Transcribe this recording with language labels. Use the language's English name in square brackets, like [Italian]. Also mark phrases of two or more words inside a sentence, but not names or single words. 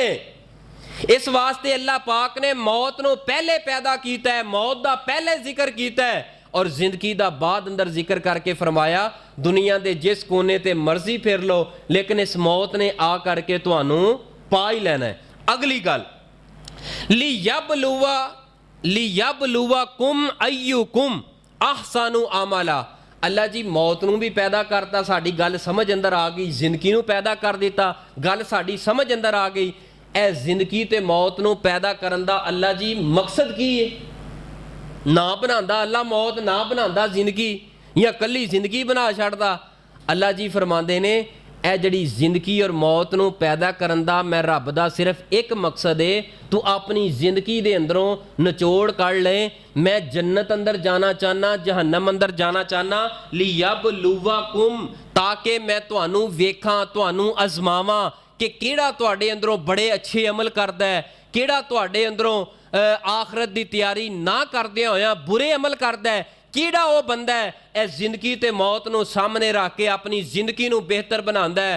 [Punjabi] اس واسطے اللہ پاک نے موت نوں پہلے پیدا کیتا ہے، موت دا پہلے ذکر کیتا ہے اور زندگی دا بعد اندر ذکر کر کے فرمایا دنیا دے جس کونے تے مرضی پھر لو، لیکن اس موت نے آ کر کے تہانوں پا ہی لینا ہے. اگلی گل, [Arabic] ليبلو كم أيكم أحسن عملا. [Punjabi] اللہ جی موت نوں بھی پیدا کرتا، ساڈی گل سمجھ اندر آ گئی، زندگی نوں پیدا کر دتا، گل ساڈی سمجھ اندر آ گئی. اے زندگی تے موت نوں پیدا کرن دا اللہ جی مقصد کی ہے? نہ بناندا اللہ موت، نہ بناندا زندگی، یا کلی زندگی بنا چھڈدا. اللہ جی فرماتے نے ਇਹ ਜਿਹੜੀ ਜ਼ਿੰਦਗੀ ਔਰ ਮੌਤ ਨੂੰ ਪੈਦਾ ਕਰਨ ਦਾ ਮੈਂ ਰੱਬ ਦਾ ਸਿਰਫ ਇੱਕ ਮਕਸਦ ਏ, ਤੂੰ ਆਪਣੀ ਜ਼ਿੰਦਗੀ ਦੇ ਅੰਦਰੋਂ ਨਿਚੋੜ ਕੱਢ ਲੈ। ਮੈਂ ਜੰਨਤ ਅੰਦਰ ਜਾਣਾ ਚਾਹਨਾ, ਜਹੰਨਮ ਅੰਦਰ ਜਾਣਾ ਚਾਹਨਾ, ਲਿਯਬਲੂਵਕੁਮ, ਤਾਂ ਕਿ ਮੈਂ ਤੁਹਾਨੂੰ ਵੇਖਾਂ, ਤੁਹਾਨੂੰ ਅਜ਼ਮਾਵਾਂ ਕਿ ਕਿਹੜਾ ਤੁਹਾਡੇ ਅੰਦਰੋਂ ਬੜੇ ਅੱਛੇ ਅਮਲ ਕਰਦਾ ਹੈ, ਕਿਹੜਾ ਤੁਹਾਡੇ ਅੰਦਰੋਂ ਆਖਰਤ ਦੀ ਤਿਆਰੀ ਨਾ ਕਰਦਿਆਂ ਹੋਇਆਂ ਬੁਰੇ ਅਮਲ ਕਰਦਾ ਹੈ, ਕਿਹੜਾ ਉਹ ਬੰਦਾ ਹੈ ਇਹ ਜ਼ਿੰਦਗੀ ਤੇ ਮੌਤ ਨੂੰ ਸਾਹਮਣੇ ਰੱਖ ਕੇ ਆਪਣੀ ਜ਼ਿੰਦਗੀ ਨੂੰ ਬਿਹਤਰ ਬਣਾਉਂਦਾ ਹੈ।